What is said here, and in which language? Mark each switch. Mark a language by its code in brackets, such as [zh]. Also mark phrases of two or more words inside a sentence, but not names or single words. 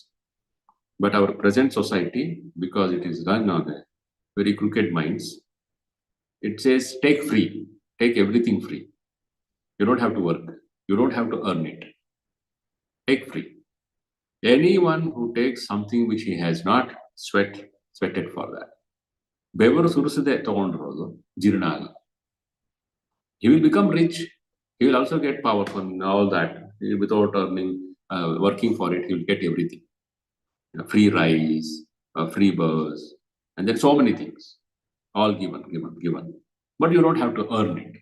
[en] But our present society, because it is run on a very crooked minds, it says take free, take everything free. You don't have to work. You don't have to earn it. Take free. Anyone who takes something which he has not sweated for that. [kn] Bevaru suruside tagondrodu jirna agalla. [en] He will become rich. He will also get power from all that. Without earning, working for it, he will get everything. Free rice, free bus, and then so many things. All given. But you don't have to earn it.